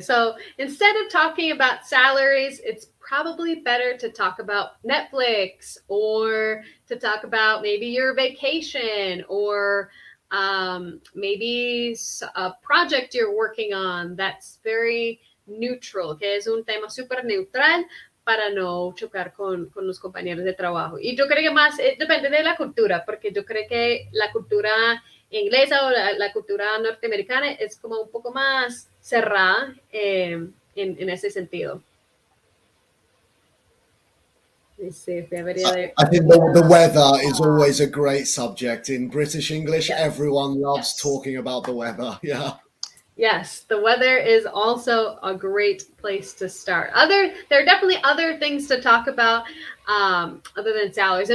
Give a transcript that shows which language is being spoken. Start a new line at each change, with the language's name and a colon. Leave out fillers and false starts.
English: So instead of talking about salaries, it's probably better to talk about Netflix or to talk about maybe your vacation or maybe a project you're working on that's very neutral,
Spanish: que es un tema súper neutral para no chocar con los compañeros de trabajo. Y yo creo que más depende de la cultura, porque yo creo que la cultura inglesa o la cultura norteamericana es como un poco más cerrada en ese sentido.
English: I think the weather is always a great subject in British English. Yes. Everyone loves talking about the weather. Yeah. Yes, the weather is also a great place to start. There are definitely other things to talk about other than salaries.